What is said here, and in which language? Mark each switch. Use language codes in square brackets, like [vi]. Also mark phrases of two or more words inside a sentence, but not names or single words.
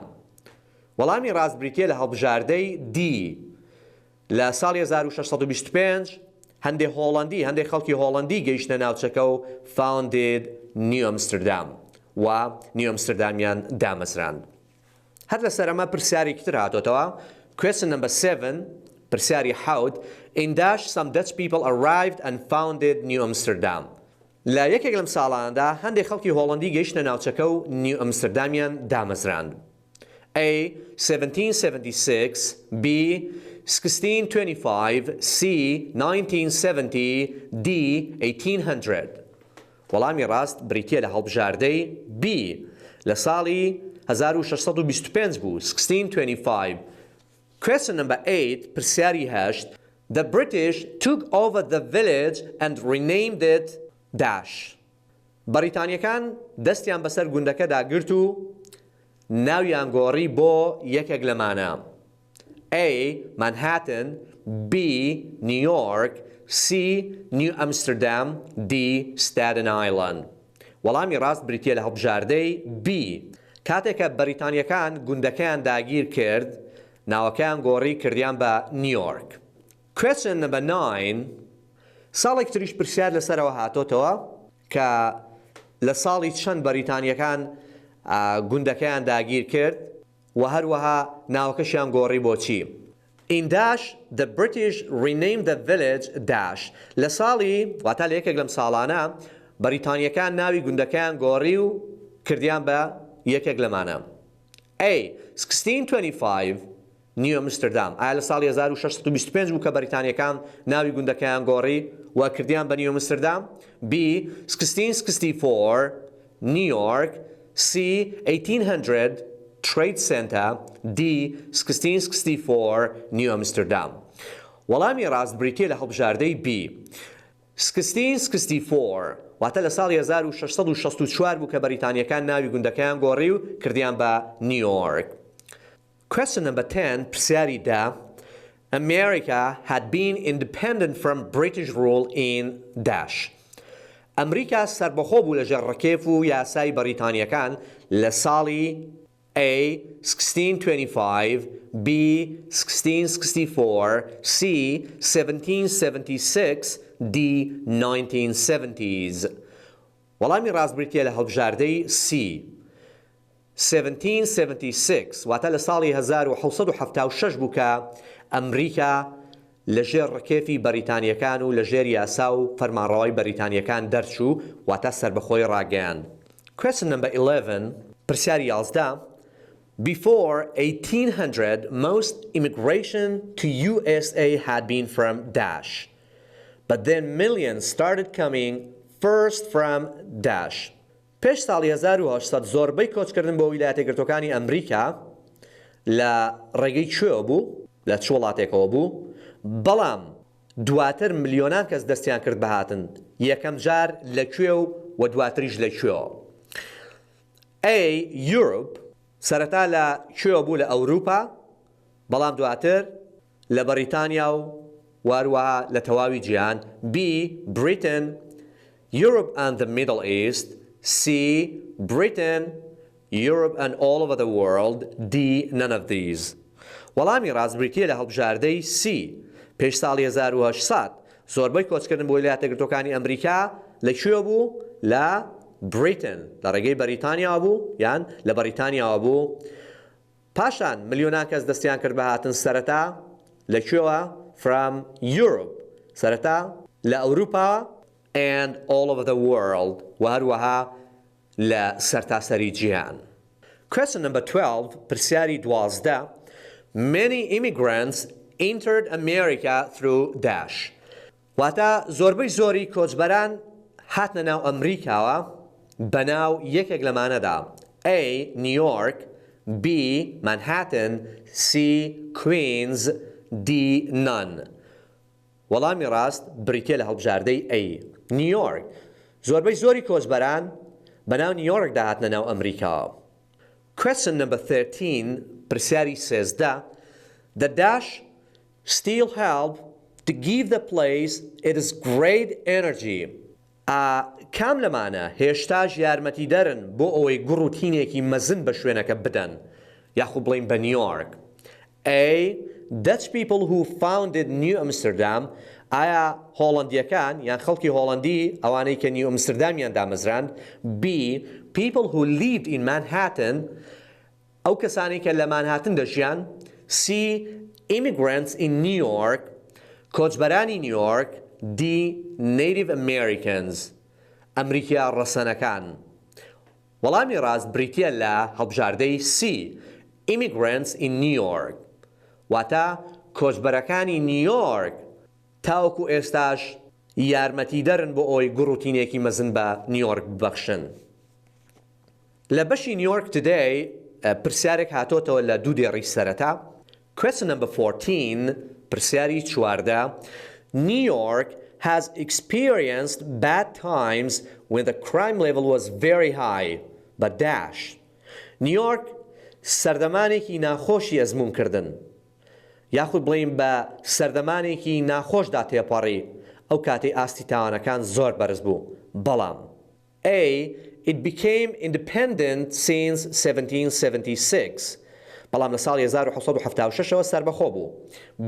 [ckb] وەڵامی ڕاستبریتیە لە هەڵبژاردەی D. لە ساڵی 1625 هەندێک هۆڵەندی هەندێک خەڵکی هۆڵەندی گەیشتە ناوچەکە و founded نیو ئەمستردام و نیو ئەمستردامیان دامەزراند. هەر لەسەر ئەمە پرسیارێکی تر هاتۆتەوە. [en] Question number 7. [ckb] پرسیاری 7. [en] In dash some Dutch people arrived and founded New Amsterdam. [ckb] لە یەکێک لەم ساڵاندا هەندێک خەڵکی هۆڵەندی گەیشتە ناوچەکە و نیو ئەمستردامیان دامەزراند. [en] A. 1776. B. 1625. C. 1970. D. 1800. [ckb] وەڵامی ڕاست بریتیە لە هەڵبژاردەی B. لە ساڵی 1625 بوو. 1625. [en] Question number 8. [ckb] پرسیاری 8. [en] The British took over the village and renamed it dash. [ckb] بەریتانیەکان دەستیان بەسەر گوندەکەدا گرت و ناویان گۆڕی بۆ یەکێک لەمانە. [en] A. Manhattan. B. New York. C. New Amsterdam. D. Staten Island. [ckb] وەڵامی ڕاست بریتیە لە هەڵبژاردەی B. کاتێکە بەریتانیەکان گوندەکەیان داگیر کرد ناوەکەیان گۆڕی کردیان بە نیویۆرک. [en] Question number 9. [ckb] ساڵێک تریش پرسیار لەسەرەوە هاتۆتەوە کە لە ساڵی چەند بەریتانیەکان گوندەکەیان داگیر کرد و هەروەها ناوەکەشیان گۆڕی بۆچی. [en] In dash the British renamed the village dash. [ckb] لە ساڵی واتە لە یەکێک لەم ساڵانە بەریتانیەکان ناوی گوندەکەیان گۆڕی و کردیان بە یەکێک لەمانە. A. 1625 نیو ئەمستردام. ئایا لە ساڵی 1625 بوو کە بەریتانیەکان ناوی گوندەکەیان گۆڕی و کردیان بە نیو ئەمستردام. B. 1664 نیویۆرک. C. 1800 Trade Center. D. 1664 نیو ئەمستردام. وەڵامی ڕاستبریتیە لە هەڵبژاردەی B. 1664 واتە لە ساڵی 1664 بوو کە بەریتانیەکان ناوی گوندەکەیان گۆڕی و کردیان بە نیویۆرک. [en] Question number 10. [ckb] پرسیاری 10. [en] America had been independent from British rule in dash. [ckb] ئەمریکا سەربەخۆ بوو لە ژێر ڕکێف و یاسای بەریتانیەکان لە ساڵی A 1625, B 1664, C 1776, D 1970s. وەڵامی ڕاستبریتیە لە هەڵبژاردەی C 1776 واتە لە ساڵی 1776 بوو کە ئەمریکا لەژێر ڕکێفی بەریتانیەکان و لەژێر یاسا و فەرمانڕەوای بەریتانیەکان دەرچوو واتە سربەخۆی ڕاگەیاند. [en] Question number 11 [ckb] پرسیاری 11 [en] Before 1800, most immigration to USA had been from Dash. But then millions started coming first from Dash. [ckb] پێش ساڵی 1800 زۆربەی کۆچکردن بۆ ویلایەتە یەکگرتووەکانی ئەمریکا لە ڕێگەی کوێوە بوو لە چ وڵاتێکەوە بوو بەڵام دواتر ملیۆنان کەس دەستیان کرد بەهاتن یەکەم جار لەکوێ و دواتریش لەکوێوە. A. Europe سەرەتا لە کوێوە بوو لە ئەوروپا بەڵام دواتر لە بەریتانیا و واروەها لە تەواوی جیهان. [en] B. Britain, Europe and the Middle East. C. Britain, Europe and all over the world. D. None of these. [ckb] وەڵامی ڕاستبریتیە لە هەڵبژاردەی C. پێش ساڵی 1800 زۆربەی کۆچکردن بۆ ویلایەتە یەکگرتووەکانی ئەمریکا لەکوێ بوو؟ لە بریتن لە ڕێگەی بەریتانیا بوو یان لە بەریتانیاوە بوو. پاشان ملیۆنان کەس دەستیان کرد بەهاتن سەرەتا لەکوێوە؟ [en] from Europe [ckb] سەرەتا لە ئەوروپا [en] and all over the world [ckb] و هەروەها لە سەرتاسەری جیهان. [en] Question number 12 [ckb] پرسیاری 12 [en] Many immigrants entered America through Dash. [ckb] واتە زۆربەی زۆری کۆچبەران هاتنە ناو ئەمریکاوە بەناو یەکێک لەمانەدا. [en] A. New York, B. Manhattan, C. Queens, D. None. [ckb] وەڵامی ڕاست بریتیە لە هەڵبژاردەی A. New York. زۆربەی زۆری کۆچبەران بەناو نیویۆرکدا هاتنە ناو ئەمریکاوە. [en] Question number 13 [ckb] پرسیاری 13 [en] The Dash still help to give the place its great energy. [ckb] کام لەمانە هێشتاش یارمەتی دەرن بۆ ئەوەی گوڕ و تینێکی مەزن بە شوێنەکە بدەن یاخو بڵین بە نیویۆرک. A. [en] Dutch people who founded New Amsterdam [ckb] ئایا هۆڵەندیەکان یان خەڵکی هۆڵەندی ئەوانەی کە نیو ئەمستردامیان دامەزراند. B. [en] People who lived in Manhattan [ckb] ئەو کەسانی کە لە مانهاتن دەژیان. [en] C. Immigrants in New York [ckb] کۆچبەرانی نیویۆرک. [en] D. Native Americans [ckb] ئەمریکا ڕەسەنەکان. وەڵامی ڕاست بریتیە لە هەڵبژاردەی C. [en] Immigrants in New York [ckb] واتە کۆچبەرەکانی نیویۆرک تاوەکو ئێستاش یارمەتی دەرن بۆ ئەوەی گوڕ و تینێکی مەزن بە نیویۆرک ببەخشن. لە بەشی نیویۆرک today پرسیارێک هاتۆتەوە لە دوو دێڕی سەرەتا. [en] Question number 14 [ckb] پرسیاری 14 [en] New York has experienced bad times when the crime level was very high but dash. [ckb] New York سەردەمانێکی ناخۆشی ئەزموون کردن یاخود بڵین بە سەردەمانێکی ناخۆشدا تێپەڕی ئەو کاتەی ئاستی تاوانەکان زۆر بەرز بوو بەڵام. [en] A. It became independent since 1776 [ckb] بەڵام لە ساڵی 1776ەوە سەربەخۆ بوو. [en] B.